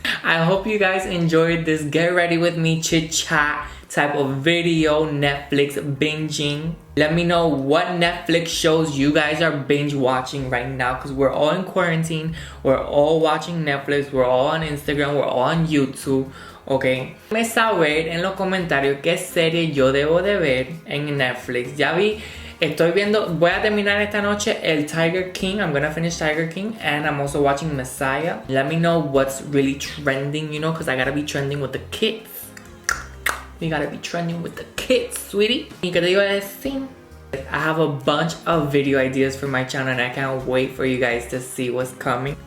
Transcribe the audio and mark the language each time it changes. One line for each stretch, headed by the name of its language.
English: I hope you guys enjoyed this get ready with me chit chat type of video, Netflix binging. Let me know what Netflix shows you guys are binge watching right now, because we're all in quarantine. We're all watching Netflix. We're all on Instagram. We're all on YouTube.
Spanish: Ok, déjenme saber en los comentarios qué serie yo debo de ver en Netflix. Ya vi, voy a terminar esta noche el Tiger King.
English: I'm gonna finish Tiger King, and I'm also watching Messiah. Let me know what's really trending, you know, because I gotta be trending with the kids. We gotta be trending with the kids, sweetie.
Spanish: ¿Y qué te iba a decir?
English: I have a bunch of video ideas for my channel, and I can't wait for you guys to see what's coming.